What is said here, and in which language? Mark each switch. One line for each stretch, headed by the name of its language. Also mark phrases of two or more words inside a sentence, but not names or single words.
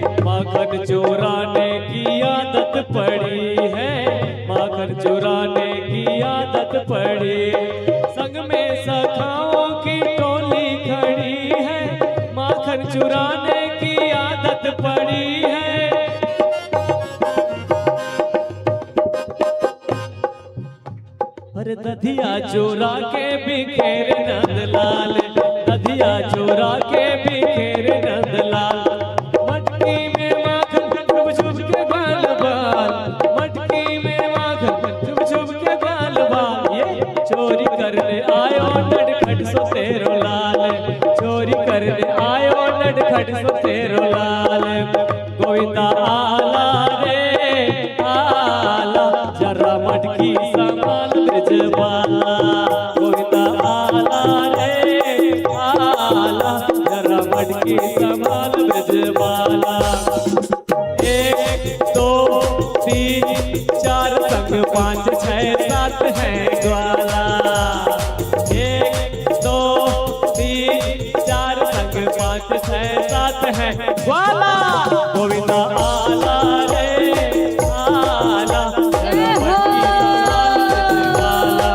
Hindi: माखन चुराने की आदत पड़ी है, माखन चुराने की आदत पड़ी। संग में सखाओं की टोली खड़ी है, माखन चुराने की आदत पड़ी है। अरे दधिया चोरा के बिखेर नंदलाल, दधिया चोरा के बिखेर नंदलाल। मटकी में माखन छुप छुप के गाल बाल, मटकी में माखन छुप छुप के गाल बाल। ये चोरी करने आयो नटखट सो तेरो लाल, चोरी करने आयो नटखट सो तेरो लाल।
Marathi: गोविंदा आला रे आला,
Hindi: जरा मटकी संभाल ब्रजबाला।
Marathi: गोविंदा आला रे आला,
Hindi: जरा मटकी संभाल ब्रजबाला। 1 2 3 4 संग 5 6 7 है ग्वाला। 1 2 3 4 संग 5 6 7 है ग्वाला।
Marathi: गोविंदा आला रे आला,
Hindi: जरा मटकी संभाल ब्रजबाला।